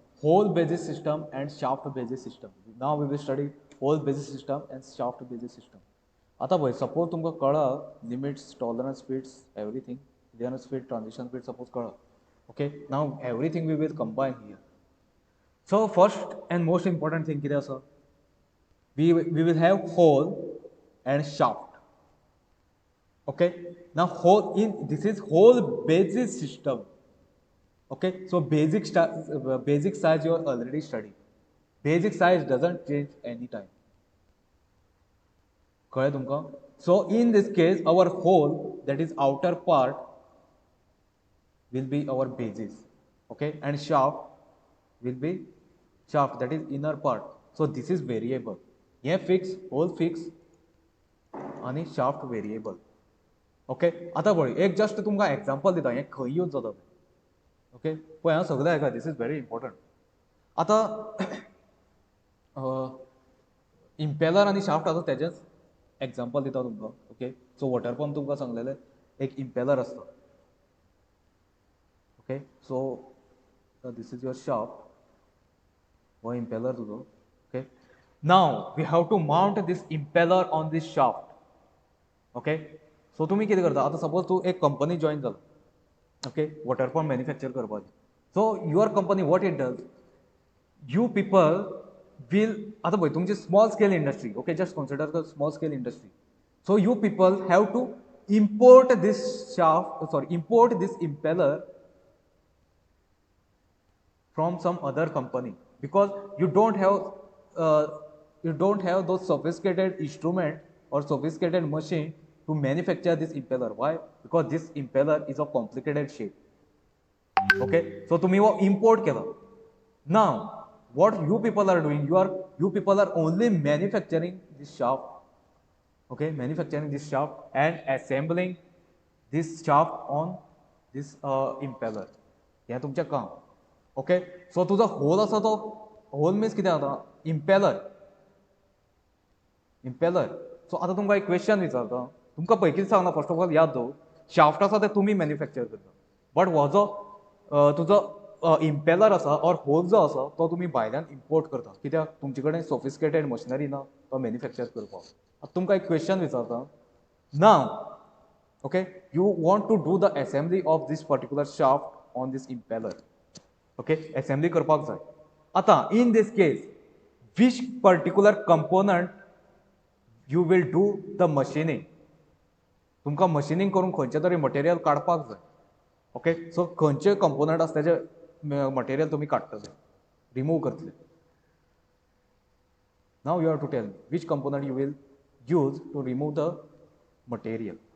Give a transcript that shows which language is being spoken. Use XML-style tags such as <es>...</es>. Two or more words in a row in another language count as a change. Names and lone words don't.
<en>Hole basis system and shaft basis system. Now we will study hole basis system and shaft basis system.</en> <kok>आता पळय</kok> <en>suppose</en> <kok>तुमकां कळ्ळा</kok> <en>limits, tolerance speeds, everything, clearance speed, transition speed suppose कळ्ळा. Okay, now everything we will combine here. So first and most important thing</en> <kok>कितें आसा?</kok> <en>We will have hole and shaft. Okay, now this is hole basis system. Okay, so basic size you are already studying. Basic size doesn't change anytime.</en> <kok>कळ्ळें तुमकां?</kok> <en>So in this case our hole, that is outer part, will be our basis. Okay, and shaft will be shaft, that is inner part. So this is variable. हे fix, hole fix आणि shaft variable.</en> <kok>Okay, आता पळय एक जस्ट तुमकां example दिता, हे खंय यूज जाता. ओके पळय हांव सगळें आयका</kok> <en>this is very important</en> <kok>आतां इम्पेलर आनी शाफ्ट आसा तेजेच एग्जांपल दिता तुमकां</kok> <en>okay so water pump</en> <kok>तुमकां सांगलेलें एक इम्पेलर आसता</kok> <en>okay so this is your shaft हो इम्पेलर तुजो okay now we have to mount this impeller on this shaft okay so तुमी</en> <kok>कितें करता आतां</kok> <en>सपोज</en> <kok>तूं एक</kok> <en>company join जाला okay water pump manufacture करपाची so your company what it does you people will</en> <kok>आता पळय तुमची</kok> <en>small scale industry okay just consider the small scale industry so you people have to import this shaft sorry import this impeller from some other company because you don't have those sophisticated instrument or sophisticated machine to manufacture this impeller. Why? Because this impeller is of complicated shape. Okay, so</en> <kok>तुम्ही वो import केला.</kok> <en>Now what you people are doing, you people are only manufacturing this shaft, okay, manufacturing this shaft and assembling this shaft on this impeller.</en> <kok>हे तुमचें काम.</kok> <en>okay so</en> <kok>तुजो होल आसा तो</kok> <en>hole means</en> <kok>कितें जाता इम्पेलर सो आतां तुमकां एक क्वेश्चन विचारता तुमकां पळय कितें सांगना</kok> <en>first of all</en> <kok>याद दवर शाफ्ट आसा ते तुमी मॅन्युफॅक्चर करता बट हो जो तुजो इम्पेलर आसा ऑर होल जो आसा तो तुमी भायल्यान इम्पोर्ट करता कित्याक तुमचे कडेन</kok> <en>sophisticated machinery</en> <kok>ना तो</kok> <en>मॅन्युफॅक्चर</en> <kok>करपाक आतां तुमकां एक</kok> <en>क्वेश्चन विचारता now okay you want to do the assembly of this particular shaft on this impeller okay असेंब्ली</en> <kok>करपाक जाय आतां</kok> <en>in this case which particular component you will do the machining</en> <kok>तुमकां मशिनींग करून खंयचे तरी मटेरियल काडपाक जाय ओके सो खंयचे कंपोनंट आसा तेजे मटेरियल तुमी काडटले रिमूव करतले</kok> <en>now you have to tell me which component you will use to remove the material</en>